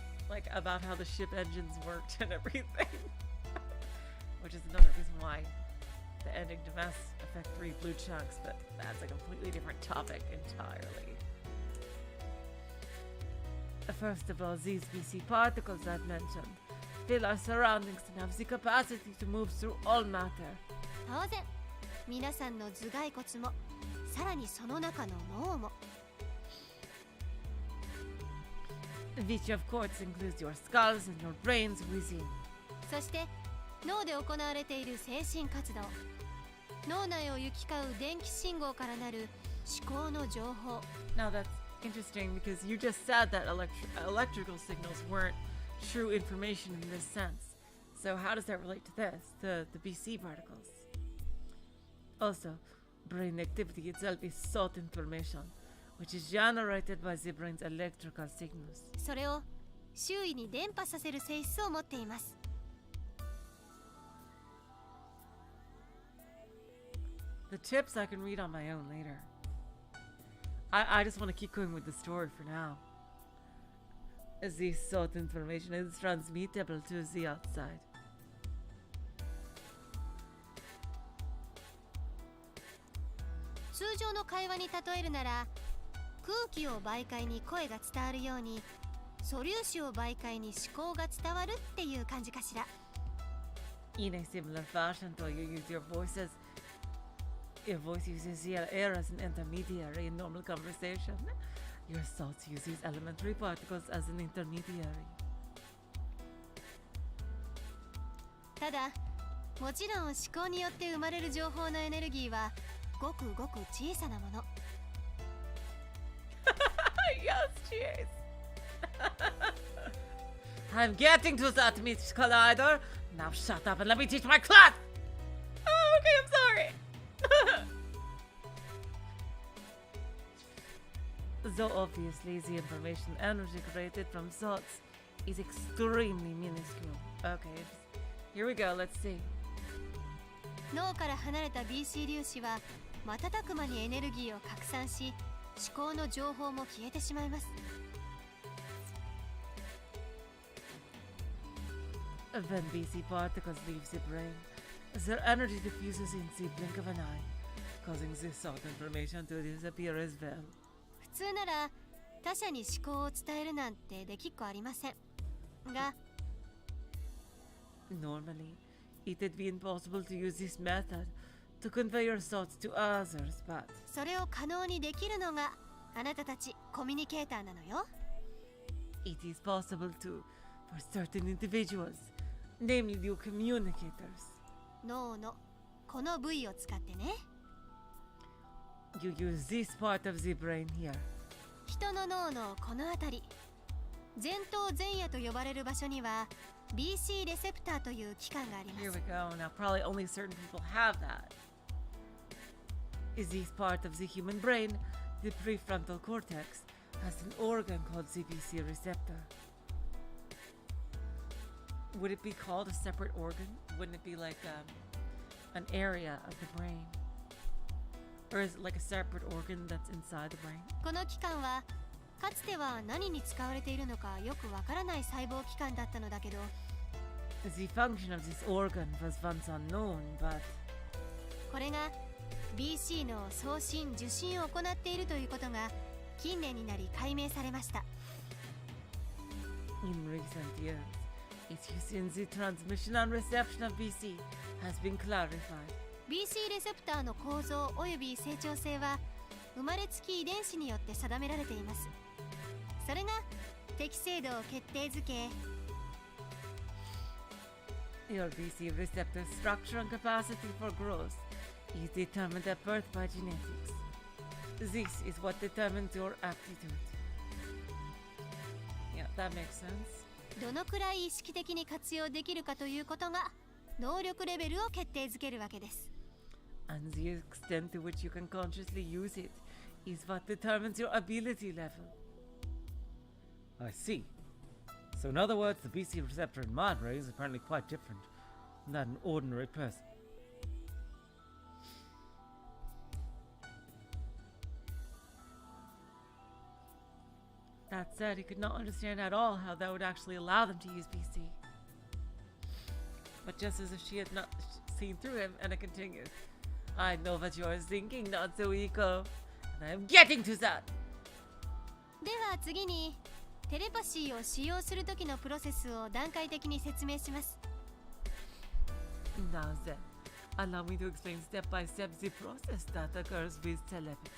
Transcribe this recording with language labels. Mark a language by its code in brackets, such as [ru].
[en] Like, about how the ship engines worked and everything. Which is another reason why the ending to Mass Effect 3 blew chunks, but that's a completely different topic entirely. First of all, these BC particles I've mentioned fill our surroundings and have the capacity to move through all matter. [ja] 当然、皆さんの頭蓋骨も、さらにその中の脳も。 [en] Which of course includes your skulls and your brains within. [ja] そして脳で行われている精神活動、脳内を行き交う電気信号からなる思考の情報。 [en] Now that's interesting because you just said that electrical signals weren't true information in this sense. So how does that relate to this, the BC particles? Also, brain activity itself is thought information, which is generated by the brain's electrical signals. [ja] それを周囲に伝播させる性質を持っています。 [en] The tips I can read on my own later. I just want to keep going with the story for now. As this thought information is transmittable to the outside. [ja] 通常の会話に例えるなら、空気を媒介に声が伝わるように、素粒子を媒介に思考が伝わるっていう感じかしら。 [en] In a similar fashion to you use your voices. Your voice uses the air as an intermediary in normal conversation. Your thoughts use these elementary particles as an intermediary. [ja] ただ、もちろん思考によって生まれる情報のエネルギーはごくごく小さなもの。 [en] Yes, cheers. I'm getting to that, Miss Collider. Now shut up and let me teach my class. Oh, okay, I'm sorry. Though obviously the information energy created from thoughts is extremely minuscule. Okay, here we go, let's see. [ja] 脳から離れた BC 粒子は瞬く間にエネルギーを拡散し、思考の情報も消えてしまいます。 [en] When BC particles leave the brain, their energy diffuses in the blink of an eye, causing the thought information to disappear as well. [ja] 普通なら他者に思考を伝えるなんてできっこありませんが、 [en] Normally, it'd be impossible to use this method to convey your thoughts to others, but [ja] それを可能にできるのがあなたたちコミュニケーターなのよ。 [en] it is possible to for certain individuals, namely the communicators. [ja] 脳のこの部位を使ってね。 [en] You use this part of the brain here. [ja] 人の脳のこの辺り、前頭前野と呼ばれる場所には BC レセプターという器官がありま [en] Here [ja] す。 [en] we go. Now, probably only certain people have that. Is this part of the human brain? The prefrontal cortex has an organ called the BC receptor. Would it be called a separate organ? Wouldn't it be like an area of the brain? Or is it like a separate organ that's inside the brain? [ja] この器官はかつては何に使われているのかよくわからない細胞器官だったのだけど、 [en] The function of this organ was once unknown, but [ja] これが BC の送信受信を行っているということが近年になり解明されました。 [en] in recent years, its use in the transmission and reception of BC has been clarified. [ja] BC レセプターの構造および成長性は生まれつき遺伝子によって定められています。それが適正度を決定づけ、 [en] Your BC receptor structure and capacity for growth is determined at birth by genetics. This is what determines your aptitude. Yeah, that makes sense. [ja] どのくらい意識的に活用できるかということが能力レベルを決定づけるわけです。 [en] And the extent to which you can consciously use it is what determines your ability level. I see. So in other words, the BC receptor in mind ray is apparently quite different than an ordinary person. That said, he could not understand at all how that would actually allow them to use BC. But just as if she had not seen through him, and it continues. I know what you are thinking, Natsuhiko, and I am getting to that! [ja] では次にテレパシーを使用する時のプロセスを段階的に説明します。 [en] Now then, allow me to explain step by step the process that occurs with telepathy.